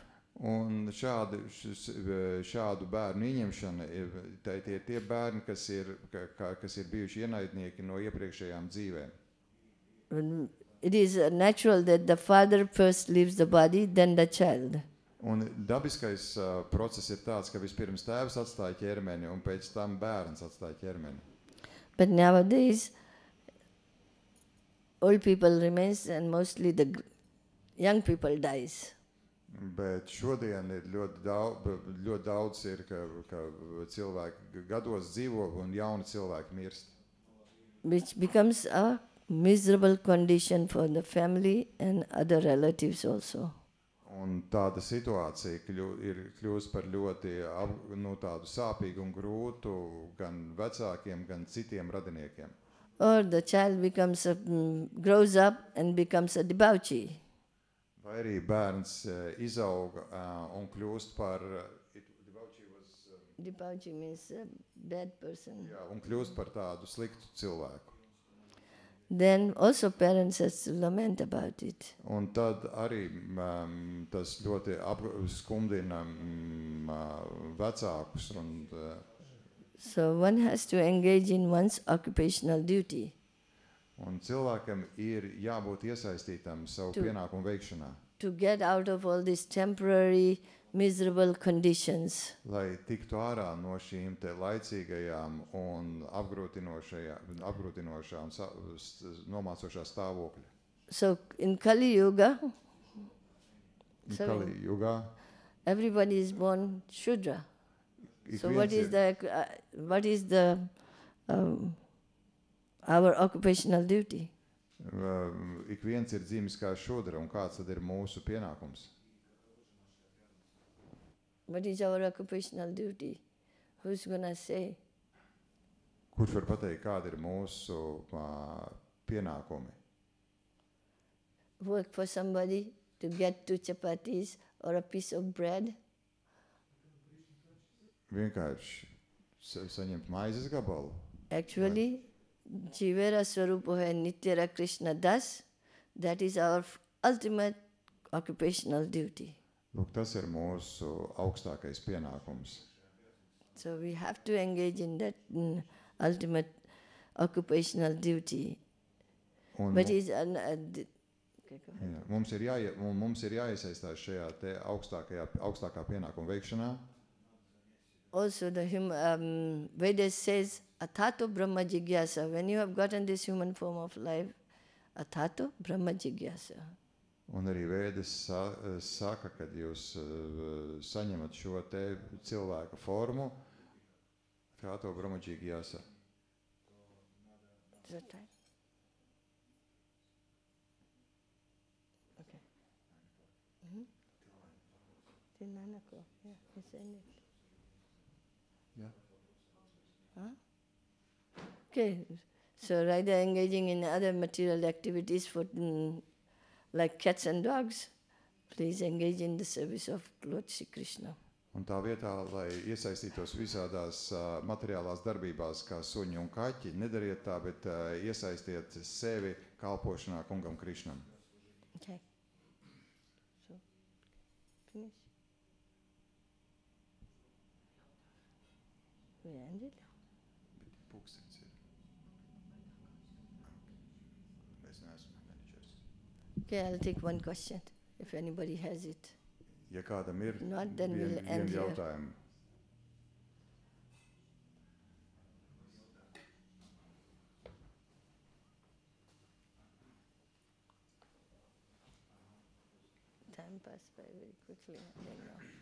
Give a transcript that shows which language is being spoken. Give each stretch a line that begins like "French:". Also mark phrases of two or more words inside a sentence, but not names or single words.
Latvian: Un šādu bērnu ieņemšana ir tie bērni, kas ir bijuši ienaidnieki no iepriekšējām dzīvēm.
English: It is natural that the father first leaves the body, then the child.
Latvian: Un dabiskais process ir tāds, ka vispirms tēvs atstāja ķermeni un pēc tam bērns atstāja ķermeni.
English: But nowadays, old people remains and mostly the young people dies.
Latvian: Bet šodien ir ļoti daudz ir, ka cilvēki gados dzīvo un jauni cilvēki mirst.
English: Which becomes a miserable condition for the family and other relatives also.
Latvian: Un tāda situācija kļūst par ļoti tādu sāpīgu un grūtu gan vecākiem, gan citiem radiniekiem.
English: Or the child grows up and becomes a debauchee.
Latvian: Vai arī bērns izauga un kļūst par
English: Debauchee means a bad person.
Latvian: jā, un kļūst par tādu sliktu cilvēku.
English: Then also parents have to lament about it.
Latvian: Un tad arī tas ļoti skumdina vecākus.
English: So one has to engage in one's occupational duty.
Latvian: Un cilvēkam ir jābūt iesaistītam savu pienākumu veikšanā.
English: To get out of all this temporary miserable conditions.
Latvian: lai tiktu ārā no šīm te laicīgajām un apgrūtinošām, nomācošā stāvokļa.
English: So in Kali Yuga,
Latvian: Kali Jugā
English: everybody is born Shudra.
Latvian: ik
English: So
Latvian: viens
English: what is the our occupational duty?
Latvian: Ik viens ir dzimis kā šudra, un kāds tad ir mūsu pienākums?
English: What is our occupational duty? Who's gonna say?
Latvian: Kurš var pateikt, kādi ir mūsu pienākumi?
English: Work for somebody to get 2 chapatis or a piece of bread?
Latvian: Vienkārši saņemt maizes gabalu.
English: Actually,
Bangla: জীবের স্বরূপ হয় নিত্যের কৃষ্ণ দাস.
English: That is our ultimate occupational duty.
Latvian: Lūk, tas ir mūsu augstākais pienākums.
English: So we have to engage in that ultimate occupational duty.
Latvian: Un
English: But is
Latvian: mums ir jāiesaistās šajā te augstākā pienākuma veikšanā.
English: also the Vedas says
Sanskrit: अथातो ब्रह्म जिज्ञासा.
English: When you have gotten this human form of life,
Sanskrit: अथातो ब्रह्म जिज्ञासा.
Latvian: Un arī Vēdas saka, kad jūs saņemat šo te cilvēka formu,
Sanskrit: अथातो ब्रह्म जिज्ञासा.
English: Is that right? Okay. Till 9 o'clock. Yeah, you send it. Yeah. Huh? Okay. So rather engaging in other material activities for like cats and dogs, please engage in the service of Lord Shri Krishna.
Latvian: Un tā vietā, lai iesaistītos visādās materiālās darbībās, kā suņi un kaķi, nedariet tā, bet iesaistiet sevi kalpošanā kungam Krišnam.
English: Okay. So, finish. We ended?
Latvian: Pūkstens ir. Es neesmu menedžers.
English: Okay, I'll take one question, if anybody has it.
Latvian: Ja kādam ir
English: Not, then we'll
Latvian: vien
English: end here.
Latvian: jautājumu.
English: Time passed by very quickly, I don't know.